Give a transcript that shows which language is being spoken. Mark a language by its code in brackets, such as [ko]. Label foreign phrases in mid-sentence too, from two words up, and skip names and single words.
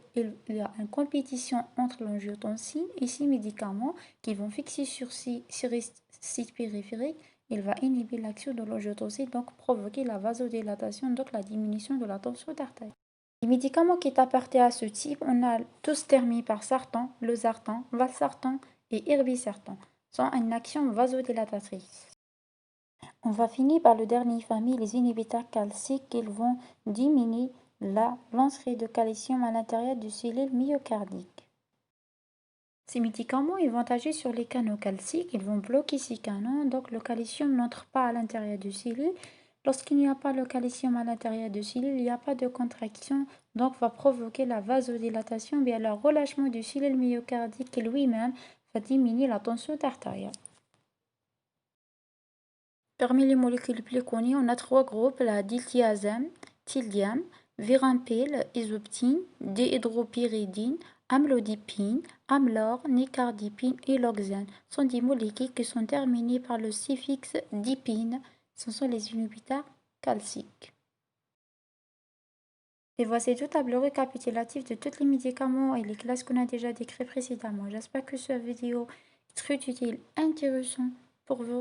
[fr] Il y a une compétition entre l'angiotensine et ces médicaments qui vont fixer sur ces sites périphériques. Il va inhiber l'action de l'angiotensine, donc provoquer la vasodilatation, donc la diminution de la tension artérielle. Les médicaments qui appartiennent à ce type, on a tous terminés par sartan, losartan, valsartan et irbesartan, sont une action vasodilatatrice. On va finir par le dernier famille, les inhibiteurs calciques, qui vont diminuer l'entrée de calcium à l'intérieur du cellules myocardiques. Ces médicaments, ils vont agir sur les canaux calciques, ils vont bloquer ces canaux, donc le calcium n'entre pas à l'intérieur du cellule. Lorsqu'il n'y a pas le calcium à l'intérieur du cellule, il n'y a pas de contraction, donc va provoquer la vasodilatation, bien le relâchement du cellule myocardique qui lui-même va diminuer la tension artérielle. Parmi les molécules les plus connues, on a trois groupes, la diltiazem, tildiam, virampil, isoptine, déhydropyridine, amlodipine, amlor, nicardipine et loxane sont des molécules qui sont terminées par le suffixe dipine. Ce sont les inhibiteurs calciques. Et voici tout tableau récapitulatif de tous les médicaments et les classes qu'on a déjà décrites précédemment. J'espère que cette vidéo est très utile, intéressante pour vous.